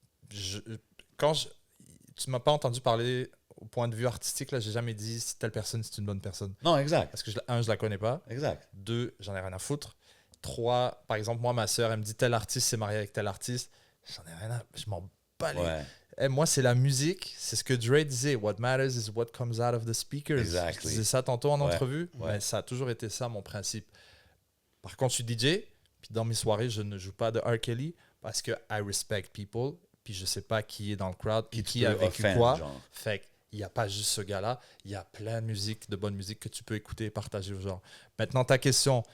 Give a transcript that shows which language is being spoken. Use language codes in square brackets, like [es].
[fr] Tu m'as pas entendu parler au point de vue artistique, là, j'ai jamais dit si telle personne c'est une bonne personne. Non, exact. Parce que, je la connais pas. Exact. 2, j'en ai rien à foutre. 3, par exemple, moi, ma soeur, elle me dit tel artiste s'est marié avec tel artiste. J'en ai rien à... Je m'en bats les... Ouais. Eh, moi, c'est la musique. C'est ce que Dre disait. [en] What matters is what comes out of the speakers. Exactly. [fr] Je disais ça tantôt en Ouais. entrevue. Ouais. Mais ça a toujours été ça, mon principe. Par contre, je suis DJ. Puis dans mes soirées, je ne joue pas de R. Kelly parce que [en] I respect people. [fr] Puis je sais pas qui est dans le crowd. Puis qui a peut vécu [en] offend, [fr] quoi. genre. Fait qu'il n'y a pas juste ce gars-là. Il y a plein de musique, de bonne musique que tu peux écouter et partager aux gens. Maintenant, ta question.